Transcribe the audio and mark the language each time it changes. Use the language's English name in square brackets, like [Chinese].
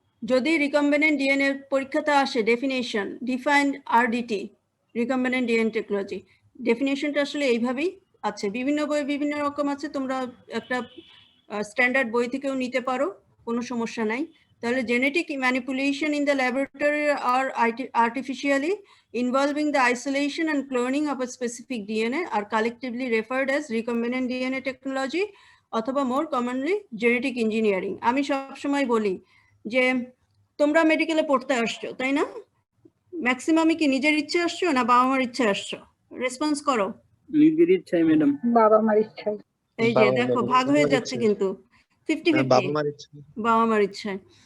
[Bangla] যদি recombinant DNA পরীক্ষাতে আসে definition, defined RDT, recombinant DNA technology, ডেফিনেশনটা আসলে এইভাবেই আছে, বিভিন্ন বই বিভিন্ন রকম আছে, তোমরা একটা স্ট্যান্ডার্ড বই থেকেও নিতে পারো, কোনো সমস্যা নাই। [English] তাহলে genetic manipulation in the laboratory or artificially involving the isolation and cloning of a specific DNA are collectively referred as recombinant DNA technology, অথবা more commonly genetic engineering. [Bangla] আমি সবসময় বলি যে তোমরা মেডিকেলে পড়তে আসছো তাই না, ম্যাক্সিমামই কি নিজের ইচ্ছে আসছো না বাবা মার ইচ্ছে আসছো? রেসপন্স করো। নিজের ইচ্ছাই ম্যাডাম। বাবা মার ইচ্ছায়। এই যে দেখো ভাগ হয়ে যাচ্ছে কিন্তু 50-50, বাবা মার ইচ্ছায়।